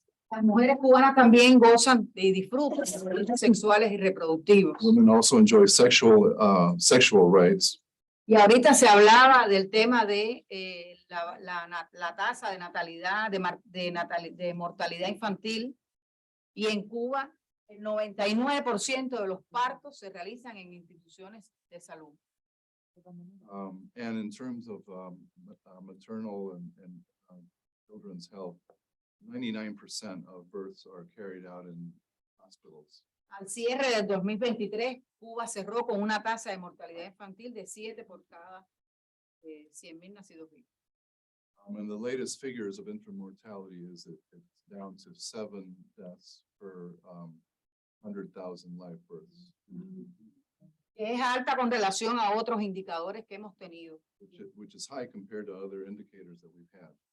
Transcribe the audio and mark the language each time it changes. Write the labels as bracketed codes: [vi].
[es] Las mujeres cubanas también gozan y disfrutan de derechos sexuales y reproductivos. [en] Women also enjoy sexual rights. [es] Y ahorita se hablaba del tema de la tasa de natalidad, de mortalidad infantil. Y en Cuba, el 99% de los partos se realizan en instituciones de salud. [en] And in terms of maternal and children's health, 99% of births are carried out in hospitals. [es] Al cierre del 2023, Cuba cerró con una tasa de mortalidad infantil de 7 por cada 100,000 nacidos vivos. [en] And the latest figures of infant mortality is that it's down to 7 deaths per 100,000 live births. [es] Es alta con relación a otros indicadores que hemos tenido. [en] Which is high compared to other indicators that we've had.